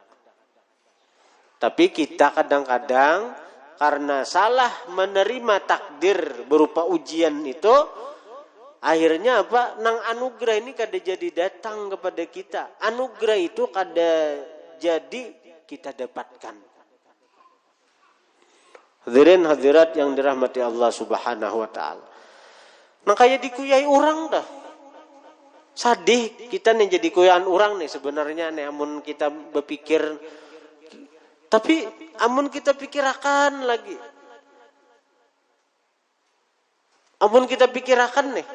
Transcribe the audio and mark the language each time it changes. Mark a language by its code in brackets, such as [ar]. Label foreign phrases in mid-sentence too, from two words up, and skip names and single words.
[id] Tapi kita kadang-kadang karena salah menerima takdir berupa ujian itu, akhirnya apa? [bjn] Nang anugerah ini kada jadi datang kepada kita. Anugerah itu kada jadi kita dapatkan. [id] Hadirin hadirat yang dirahmati Allah [ar] Subhanahu wa taala. [bjn] Nang kayak dikuyai orang dah. Sadih kita nih jadi kuyaan orang nih sebenarnya nih amun kita berpikir. Tapi amun kita pikirakan lagi. Amun kita pikirakan nih.